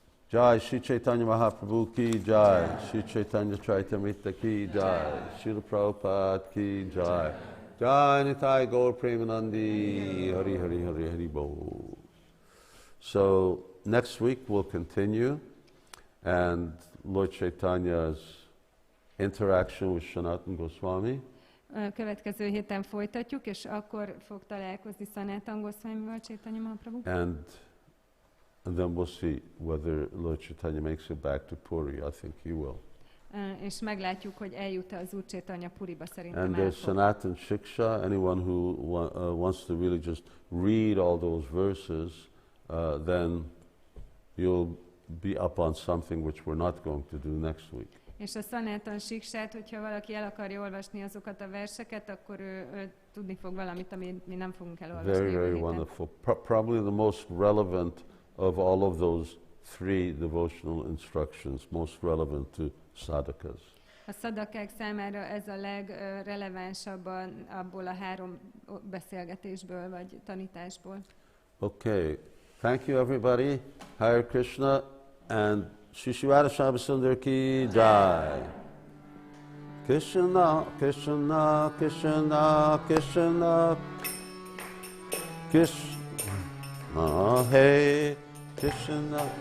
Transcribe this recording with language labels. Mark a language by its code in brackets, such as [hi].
[en] Jai Sri Chaitanya Mahaprabhu ki Jai, Sri Chaitanya Charitamrita ki Jai, Srila Prabhupada ki Jai, Jai Nitai Gaur Premanandi, Hari Hari Hari Hari Bo. So next week we'll continue, and Lord Chaitanya's interaction with Sanatana Goswami. [hu] Következő héten folytatjuk, és akkor fog találkozni Sanatana Goswamival Chaitanya Mahaprabhu. [en] And then we'll see whether Lord Chaitanya makes it back to Puri. I think he will. [hu] És meglátjuk, hogy eljut-e az Úr Chaitanya Puriba, szerintem [en] And there's Sanatana Shiksha. Anyone who wants to really just read all those verses, then you'll be up on something which we're not going to do next week. [hu] És a Sanatan Siksát, hogyha valaki el akarja olvasni azokat a verseket, akkor ő tudni fog valamit, amit mi nem fogunk elolvasni. [en] Very, [hu] jövő [en] very [hu] héten. [en] wonderful. Probably the most relevant of all of those 3 devotional instructions, most relevant to sadhakas. [hu] A szadakák számára ez a legrelevánsabb abból a 3 beszélgetésből vagy tanításból. [en] Okay, thank you everybody. Hare Krishna and Shri Shri Radha Shyama ki jai. Krishna, Krishna, Krishna, Krishna, Krishna, hey, Krishna.